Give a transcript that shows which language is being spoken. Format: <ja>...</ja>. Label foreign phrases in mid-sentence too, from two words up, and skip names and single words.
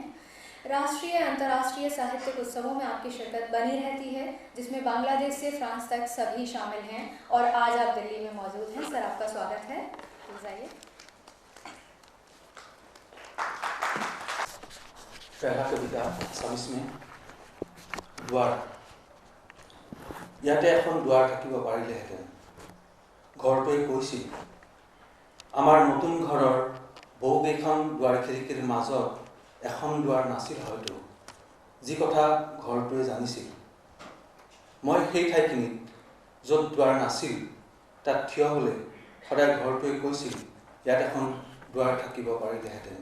<hi>राष्ट्रीय अंतर्राष्ट्रीय साहित्यिक उत्सवों में आपकी शिरकत बनी रहती है, जिसमें बांग्लादेश से फ्रांस तक सभी शामिल हैं, और आज आप दिल्ली में मौजूद हैं। सर, आपका स्वागत है, प्लीज आइए। पहला कविता ছাব্বিছ में दुआर।</hi> <as>ইয়াতে এখন দুৱাৰ থাকিব পাৰিলেহেঁতেন। ঘৰটোৱে কৈছিল, আমাৰ নতুন ঘৰৰ বহুকেইখন দুৱাৰ খিৰিকীৰ মাজত এখন দুৱাৰ নাছিল হয়তো, যি কথা ঘৰটোৱে জানিছিল। মই সেই ঠাইখিনিত য'ত দুৱাৰ নাছিল তাত থিয় হ'লে সদায় ঘৰটোৱে কৈছিল, ইয়াত এখন দুৱাৰ থাকিব পাৰিলেহেঁতেন।</as>